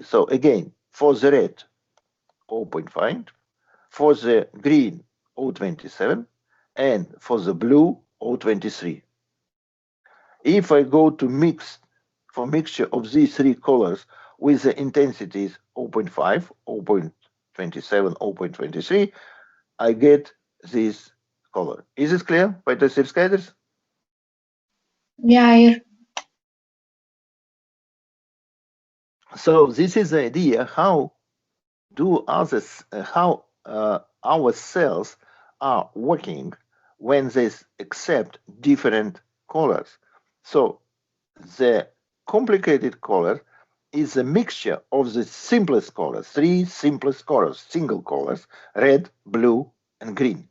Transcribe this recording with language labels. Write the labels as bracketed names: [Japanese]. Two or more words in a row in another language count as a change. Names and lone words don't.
[English] So again, for the red, 0.5, for the green, 0.27, and for the blue, 0.23. If I go to mixture of these three colors, with the intensities 0.5, 0.27, 0.23, I get this color. Is it clear by the Sirskaitis? [Latvian] Jā, ir. [English] So this is the idea how our cells are working when they accept different colors. So the complicated color is a mixture of the simplest colors, three simplest colors, single colors, red, blue, and green.